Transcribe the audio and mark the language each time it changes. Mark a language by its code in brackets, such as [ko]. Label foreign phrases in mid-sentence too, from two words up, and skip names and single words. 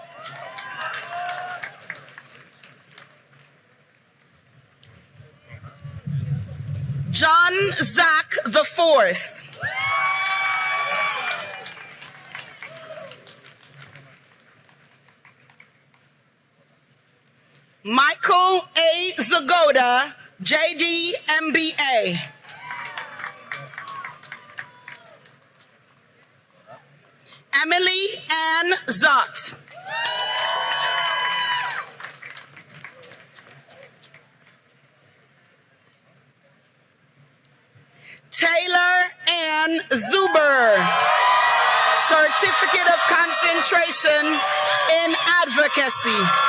[en] John Zach IV. Michael A. Zagoda, JD MBA. Emily Ann Zott. Taylor Ann Zuber, Certificate of Concentration in Advocacy.